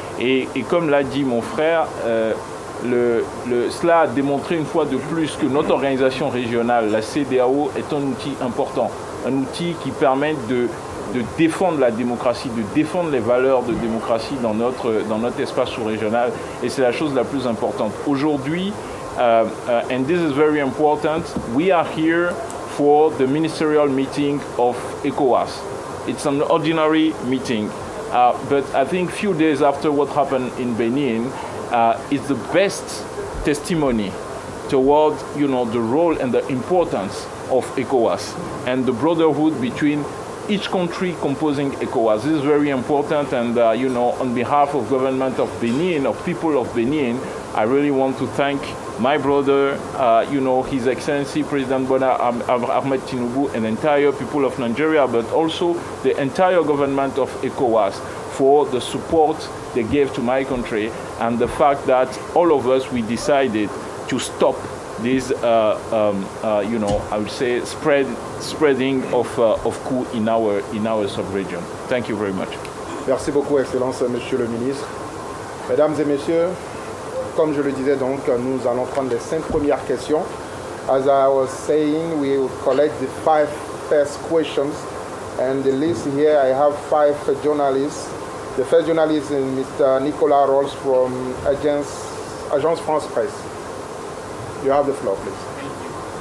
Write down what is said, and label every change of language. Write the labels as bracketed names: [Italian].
[French] Et comme l'a dit mon frère, cela a démontré une fois de plus que notre organisation régionale, la CEDEAO, est un outil important, un outil qui permet de défendre la démocratie, de défendre les valeurs de démocratie dans notre espace sous-régional, et c'est la chose la plus importante. Aujourd'hui, [English] and this is very important, we are here for the ministerial meeting of ECOWAS. It's an ordinary meeting, but I think few days after what happened in Benin, is the best testimony toward, the role and the importance of ECOWAS and the brotherhood between each country composing ECOWAS. This is very important, and on behalf of government of Benin, of people of Benin, I really want to thank my brother, His Excellency President Bola Ahmed Tinubu, and entire people of Nigeria, but also the entire government of ECOWAS for the support they gave to my country, and the fact that all of us, we decided to stop this, I would say, spreading of coup in our sub-region. Thank you very much. [French] Merci beaucoup, Excellence, Monsieur le Ministre. Mesdames et Messieurs, comme je le disais donc, nous allons prendre les 5 premières questions. [English] As I was saying, we will collect the 5 first questions, and the list here, I have 5 journalists. The first journalist is Mr. Nicolas Rolls from Agence France Presse. You have the floor, please. Thank you.